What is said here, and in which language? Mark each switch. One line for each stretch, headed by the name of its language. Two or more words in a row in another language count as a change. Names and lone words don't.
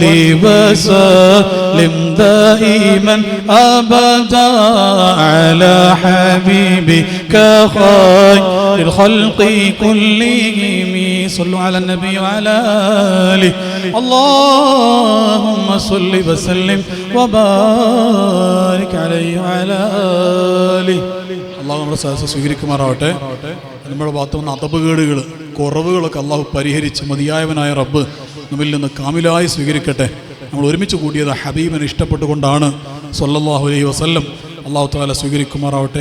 Arabic: وسلم دائما أبدا على حبيبك خير الخلق كلهم صلوا على النبي وعلى آله اللهم صل وسلم وبارك عليه وعلى آله
Malayalam: അള്ളാഹു നമ്മുടെ സദസ്സ് സ്വീകരിക്കുമാറാവട്ടെ. നമ്മുടെ ഭാഗത്ത് വന്ന അതപകേടുകൾ കുറവുകളൊക്കെ അള്ളാഹു പരിഹരിച്ച് മതിയായവനായ റബ്ബ് നമ്മിൽ നിന്ന് കാമിലായി സ്വീകരിക്കട്ടെ. നമ്മൾ ഒരുമിച്ച് കൂടിയത് ഹബീബിനെ ഇഷ്ടപ്പെട്ടുകൊണ്ടാണ്
Arabic: صلى الله عليه وسلم. الله تعالى
Malayalam: സ്വീകരിക്കുമാറാവട്ടെ.